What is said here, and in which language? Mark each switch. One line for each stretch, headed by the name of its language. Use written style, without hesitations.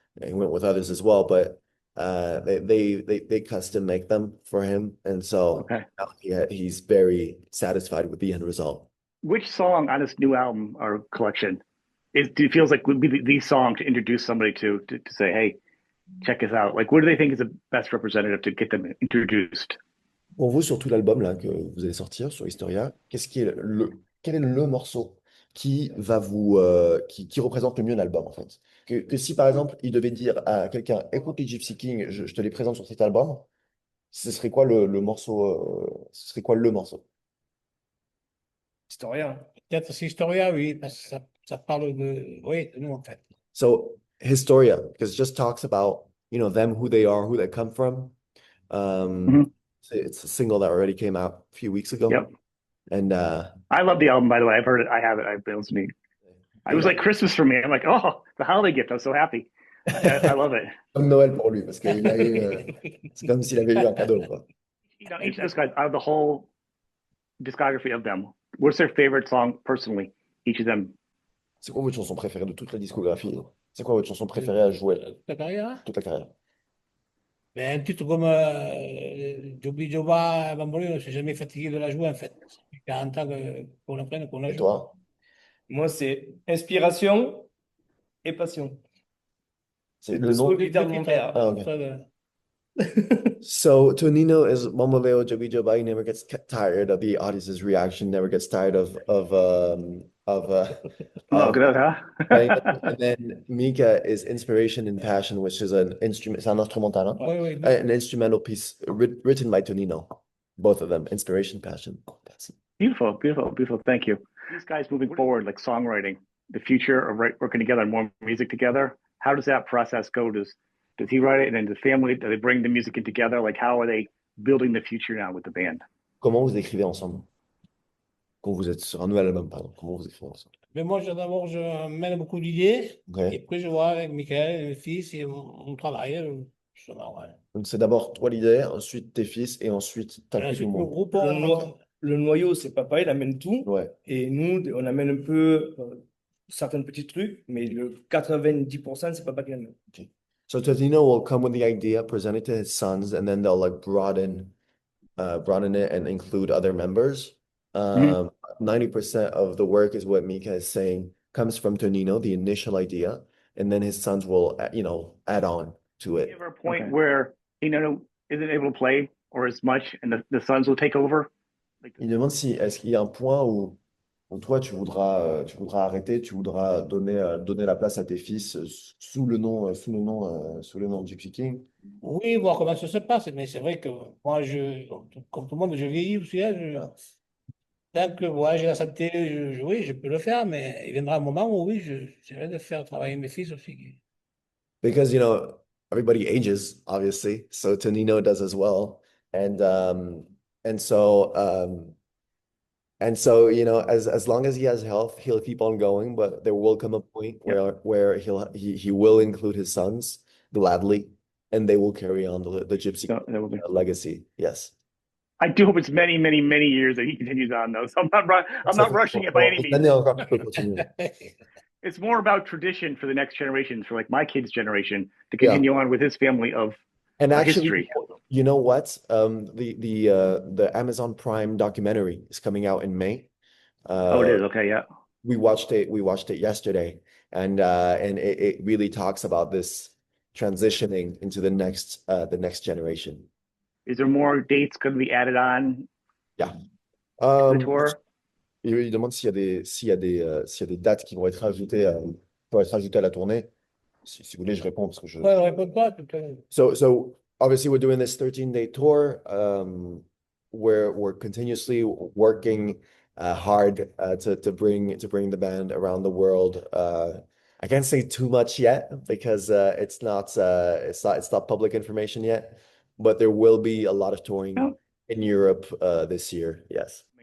English: And he went with others as well, but they custom make them for him, and so now he's very satisfied with the end result. Which song on this new album or collection feels like would be the song to introduce somebody to say, hey, check us out? Like, what do they think is the best representative to get them introduced?
French: Pour vous, sur tout l'album là que vous allez sortir sur Historia, quel est le morceau qui va qui représente le mieux l'album en fait? Que si par exemple il devait dire à quelqu'un, écoute les Gypsy Kings, je te les présente sur cet album, ce serait quoi le morceau, ce serait quoi le morceau? Historia. Peut-être c'est Historia, oui, parce que ça parle oui, de nous en fait.
English: So Historia, because it just talks about, you know, them, who they are, who they come from. It's a single that already came out a few weeks ago. Yep. And I love the album, by the way. I've heard it. I have it. I've been listening. It was like Christmas for me. I'm like, oh, the holiday gift. I'm so happy. I love it.
French: Comme Noël pour lui, parce que c'est comme s'il avait eu un cadeau, quoi.
English: You know, each of those guys, out of the whole discography of them, what's their favorite song personally? Each of them.
French: C'est quoi votre chanson préférée de toute la discographie? C'est quoi votre chanson préférée à jouer Ta carrière? toute la carrière? Ben, un titre comme Djobi, Djoba, Bamboléo, je ne suis jamais fatigué de la jouer en fait. Ça fait 40 ans qu'on l'apprenne, qu'on la Et joue. toi? Moi, c'est inspiration et passion. C'est le nom. Solitaire de mon père.
English: Ah, okay. So Tonino is Bamboléo, Djobi, Djoba. He never gets tired of the audience's reaction. Never gets tired of Good, huh? and then Mika is inspiration and passion, which is an instrument.
French: C'est un instrumental, hein? Oui, oui.
English: An instrumental piece written by Tonino. Both of them, inspiration, passion. Beautiful, beautiful, beautiful. Thank you. These guys moving forward, like songwriting, the future of working together on more music together. How does that process go? Does he write it, and then the family, do they bring the music in together? Like, how are they building the future now with the band?
French: Comment vous écrivez ensemble? Quand vous êtes sur un nouvel album, pardon. Comment vous écrivez ensemble? Mais moi, d'abord, je mène beaucoup d'idées.
English: Okay.
French: Et après, je vois avec Michael et mes fils et on travaille. Donc, c'est d'abord toi l'idée, ensuite tes fils, et ensuite t'as Ensuite, tout le le monde. groupe, Le noyau, c'est papa, il amène tout. Ouais. Et nous, on amène un peu certains petits trucs, mais le 90%, c'est papa qui amène.
English: Okay. So Tonino will come with the idea, present it to his sons, and then they'll like broaden it and include other members. 90% of the work is what Mika is saying comes from Tonino, the initial idea, and then his sons will, you know, add on to it. Ever a point where, you know, isn't able to play or as much, and the sons will take over?
French: Il demande si est-ce qu'il y a un point où toi tu voudras arrêter, tu voudras donner la place à tes fils sous le nom de Gypsy King. Oui, voir comment ça se passe, mais c'est vrai que moi, comme tout le monde, je vieillis aussi. Hein, tant que ouais, j'ai la santé, oui, je peux le faire, mais il viendra un moment où oui, j'essaierai de faire travailler mes fils aussi.
English: Because, everybody ages, obviously. So Tonino does as well. And and so as long as he has health, he'll keep on going, but there will come a point where he will include his sons gladly, and they will carry on the Gypsy legacy. Yes. I do hope it's many, many, many years that he continues on, though. So I'm not rushing it by any means. It's more about tradition for the next generation, for like my kid's generation, to continue on with his family of history. You know what? The Amazon Prime documentary is coming out in May. It is. Okay, yeah. We watched it yesterday, and it really talks about this transitioning into the next generation. Is there more dates going to be added on? Yeah. The tour?
French: Il demande s'il y a des dates qui vont être rajoutées à la tournée. Si vous voulez, je réponds parce que je. Ouais, réponds pas.
English: So obviously we're doing this 13-day tour. We're continuously working hard to bring the band around the world. I can't say too much yet because it's not public information yet, but there will be a lot of touring in Europe this year. Yes.